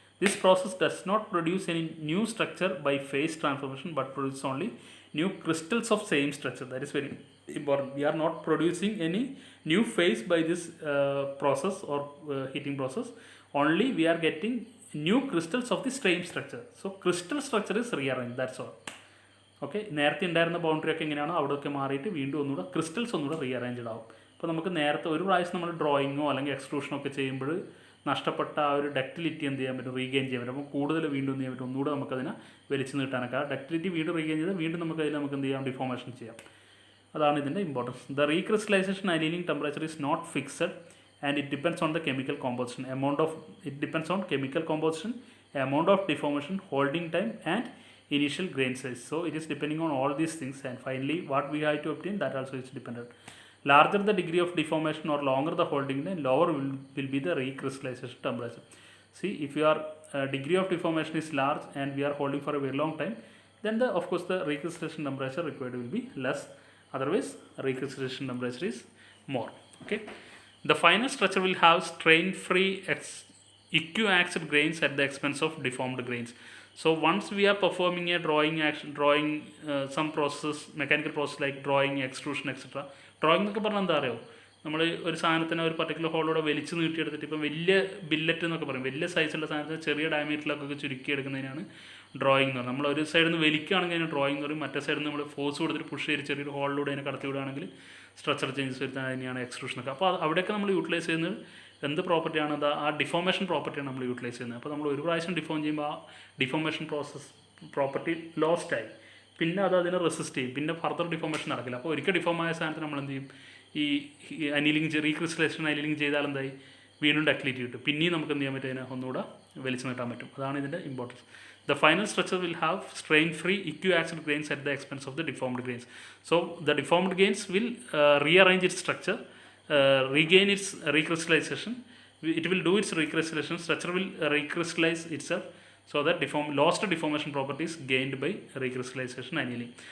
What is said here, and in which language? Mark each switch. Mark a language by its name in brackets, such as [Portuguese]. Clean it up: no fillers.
[English] This process does not produce any new structure by phase transformation but produces only new crystals of same structure. That is very important. We are not producing any new phase by this process or heating process. Only we are getting new crystals of the same structure. So crystal structure is rearranged. That's all. [Malayalam] Okay, നേരത്തെ ഉണ്ടായിരുന്ന boundary ഒക്കെ എങ്ങനെയാണോ അവിടെയൊക്കെ മാറിയിട്ട് വീണ്ടും ഒന്നുകൂടെ crystals ഒന്നുകൂടെ rearranged ആവും. അപ്പോൾ നമുക്ക് നേരത്തെ ഒരു പ്രാവശ്യം നമ്മൾ ഡ്രോയിങ്ങോ അല്ലെങ്കിൽ എക്സ്ട്രൂഷനോ ഒക്കെ ചെയ്യുമ്പോൾ നഷ്ടപ്പെട്ട ആ ഒരു ഡക്റ്റിലിറ്റി എന്ത് ചെയ്യാൻ പറ്റും, റീഗെയിൻ ചെയ്യാൻ പറ്റും. അപ്പോൾ കൂടുതൽ വീണ്ടും എന്ത് ചെയ്യാൻ പറ്റും, ഒന്നുകൂടെ നമുക്കതിനെ വലിച്ചു നീട്ടാനൊക്കെ ആ ഡക്റ്റിലിറ്റി വീണ്ടും റീഗെയിൻ ചെയ്താൽ വീണ്ടും നമുക്കതിൽ നമുക്ക് എന്ത് ചെയ്യാം, ഡിഫോർമേഷൻ ചെയ്യാം. അതാണ് ഇതിൻ്റെ importance. [English] The recrystallization annealing temperature is not fixed and it depends on the chemical composition, it depends on chemical composition, amount of deformation, holding time and initial grain size. So it is depending on all these things, and finally what we have to obtain, that also is dependent. Larger the degree of deformation or longer the holding time, lower will be the recrystallization temperature. See, if your degree of deformation is large and we are holding for a very long time, then of course the recrystallization temperature required will be less. Otherwise recrystallization temperature is more. Okay. The final structure will have strain-free equiaxed grains at the expense of deformed grains. So once we are performing a drawing some process, mechanical process like drawing, extrusion, etc. [Malayalam] Drawing എന്നൊക്കെ പറഞ്ഞാൽ എന്താ അറിയോ, നമ്മൾ ഒരു സാധനത്തിന് ഒരു particular ഹോളോടെ വലിച്ചു നീട്ടിയെടുത്തിട്ട് ഇപ്പം വലിയ ബില്ലറ്റ് എന്നൊക്കെ പറയും, വലിയ സൈസുള്ള സാധനത്തിന് ചെറിയ ഡയമീറ്ററിലൊക്കെ ചുരുക്കിയെടുക്കുന്നതിനാണ് ഡ്രോയിങ് എന്ന് പറയുന്നത്. നമ്മൾ ഒരു സൈഡിൽ നിന്ന് വലിക്കുകയാണെങ്കിൽ അതിന് ഡ്രോയിങ് എന്ന് പറയും, മറ്റേ സൈഡിൽ നിന്ന് നമ്മൾ ഫോഴ്സ് കൊടുത്തിട്ട് പുഷ് ചെയ്ത് ചെറിയൊരു ഹോളിലൂടെ അതിനെ കടത്തി വിടുകയാണെങ്കിൽ സ്ട്രക്ചർ ചേഞ്ചസ് വരുത്താൻ തന്നെയാണ് എക്സ്ട്രൂഷനൊക്കെ. അപ്പോൾ അവിടെയൊക്കെ നമ്മൾ യൂട്ടിലൈസ് ചെയ്യുന്നത് എന്ത് പ്രോപ്പർട്ടിയാണ്, ആ ഡിഫോർമേഷൻ പ്രോപ്പർട്ടിയാണ് നമ്മൾ യൂട്ടിലൈസ് ചെയ്യുന്നത്. അപ്പോൾ നമ്മൾ ഒരു പ്രാവശ്യം ഡിഫോം ചെയ്യുമ്പോൾ ആ ഡിഫോർമേഷൻ പ്രോപ്പർട്ടി ലോസ്റ്റ് ആയി, പിന്നെ അതിനെ റെസിസ്റ്റ് ചെയ്യും, പിന്നെ ഫർദർ ഡിഫോർമേഷൻ നടക്കില്ല. അപ്പോൾ ഒരിക്കൽ ഡിഫോമായ സാധനത്തിന് നമ്മൾ എന്ത് ചെയ്യും, ഈ അനീലിംഗ് റീക്രിസ്റ്റലൈസേഷൻ അനീലിംഗ് ചെയ്താൽ എന്തായി, വീണ്ടും ഡക്റ്റിലിറ്റി കിട്ടും, പിന്നെയും നമുക്ക് എന്ത് ചെയ്യാൻ പറ്റും, അതിനെ ഒന്നുകൂടെ വലിച്ചു നീട്ടാൻ പറ്റും. അതാണ് ഇതിൻ്റെ importance. [English] The final structure will have strain-free equiaxed grains at the expense of the deformed grains. So the deformed grains will rearrange its structure, regain its recrystallization. It will do its recrystallization. Structure will recrystallize itself, so that lost deformation properties gained by recrystallization annealing.